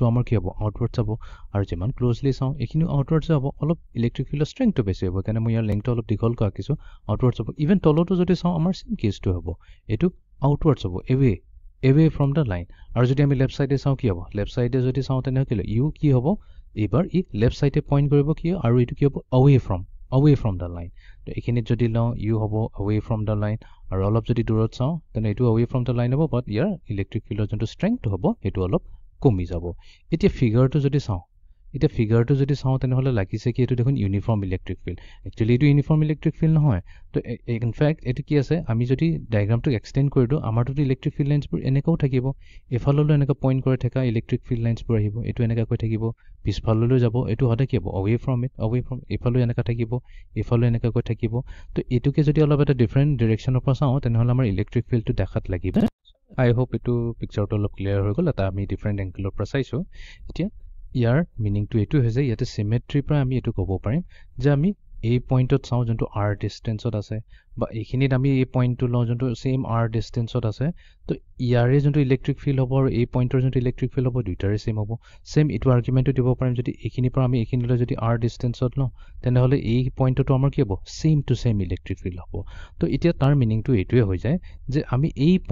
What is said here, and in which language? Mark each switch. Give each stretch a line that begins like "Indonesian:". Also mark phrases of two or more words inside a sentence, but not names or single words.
Assamese: আমাৰ কি হ'ব আউটৱাৰ্ডছ হ'ব আৰু যিমান ক্ল'জলি চাওঁ এইখিনিও আউটৱাৰ্ডছ হ'ব অলপ ইলেক্ট্ৰিক ফিল্ডৰ ষ্ট্ৰেংথটো বেছি হ'ব সেইকাৰণে মই ইয়াৰ লেংথটো অলপ দীঘলকৈ আঁকিছোঁ আউটৱাৰ্ডছ হ'ব ইভেন তলতো যদি চাওঁ আমাৰ ছেইম কেছটো হ'ব এইটো আউটৱাৰ্ডছ হ'ব
English: away from the line
Assamese: আৰু যদি আমি
English: left side
Assamese: চাওঁ কি হ'ব
English: left side
Assamese: যদি চাওঁ তেনেহ'লে ইউ কি হ'ব এইবাৰ ই
English: left side
Assamese: পইণ্ট কৰিব কি আৰু এইটো কি হ'ব
English: away from the line
Assamese: তো এইখিনিত যদি লওঁ ইউ হ'ব
English: away from the line
Assamese: আৰু অলপ যদি দূৰত চাওঁ তেনে এইটো
English: away from the line
Assamese: হ'ব বাট ইয়াৰ
English: electric field
Assamese: যোনটো ষ্ট্ৰেংথটো হ'ব সেইটো অলপ কমি যাব এতিয়া ফিগাৰটো যদি চাওঁ তেনেহ'লে লাগিছে কি এইটো দেখোন
English: uniform electric field
Assamese: একচুৱেলি এইটো
English: uniform electric field
Assamese: নহয় তো ইনফেক্ট এইটো কি আছে আমি যদি ডায়েগ্ৰামটোক এক্সটেণ্ড কৰি দিওঁ আমাৰটোতো
English: electric field lines
Assamese: এনেকুৱাও থাকিব এইফাললৈ এনেকৈ পইণ্ট কৰি থকা
English: electric field lines
Assamese: আহিব এইটো এনেকুৱাকৈ থাকিব পিছফাললৈ যাব এইটো সদায় কি হ'ব
English: away from
Assamese: এইফালেও এনেকুৱা থাকিব এইফালেও এনেকুৱাকৈ থাকিব তো এইটোকে যদি অলপ এটা
English: different direction
Assamese: পৰা চাওঁ তেনেহ'লে আমাৰ
English: electric field
Assamese: দেখাত লাগিব আই হোপ এইটো পিকচাৰটো অলপ ক্লিয়াৰ হৈ গ'ল এটা আমি
English: different angle
Assamese: পৰা চাইছোঁ এতিয়া ইয়াৰ মিনিংটো এইটো হৈছে ইয়াতে চিমেট্ৰিৰ পৰা আমি এইটো ক'ব পাৰিম যে আমি এই পইণ্টত চাওঁ যোনটো আৰ ডিষ্টেঞ্চত আছে বা এইখিনিত আমি এই পইণ্টটো লওঁ যোনটো ছেইম আৰ ডিষ্টেঞ্চত আছে তো ইয়াৰে যোনটো
English: electric field
Assamese: হ'ব আৰু এই পইণ্টৰ যোনটো
English: electric field
Assamese: হ'ব দুইটাৰে ছেইম হ'ব ছেইম এইটো আৰ্গুমেণ্টটো দিব পাৰিম যদি এইখিনিৰ পৰা আমি এইখিনিলৈ যদি আৰ ডিষ্টেঞ্চত লওঁ তেনেহ'লে এই পইণ্টটো আমাৰ কি হ'ব
English: same to same electric field
Assamese: হ'ব তো এতিয়া তাৰ মিনিংটো এইটোৱে হৈ যায় যে আমি এই